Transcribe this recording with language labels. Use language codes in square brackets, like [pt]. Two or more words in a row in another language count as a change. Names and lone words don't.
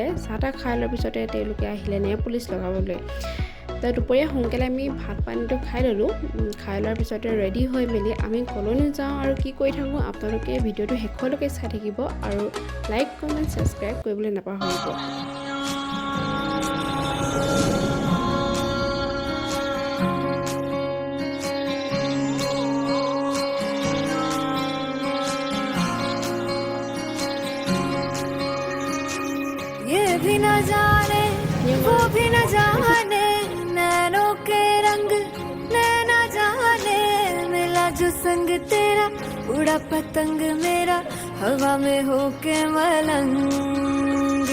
[as] চাহ তাহ খাই লোৱাৰ পিছতে তেওঁলোকে আহিলে [en] nail polish [as] লগাবলৈ। তো দুপৰীয়া সোনকালে আমি ভাত পানীটো খাই ল'লোঁ। খাই লোৱাৰ পিছতে ৰেডি হৈ মেলি আমি কলৈনো যাওঁ আৰু কি কৰি থাকোঁ আপোনালোকে ভিডিঅ'টো শেষলৈকে চাই থাকিব আৰু [en] like comment subscribe [as] কৰিবলৈ নাপাহৰিব। [hi] ये भी न जाने वो भी न जाने, नैनों के रंग नैना जाने, मिला जो संग तेरा उड़ा पतंग मेरा हवा में होके मलंग।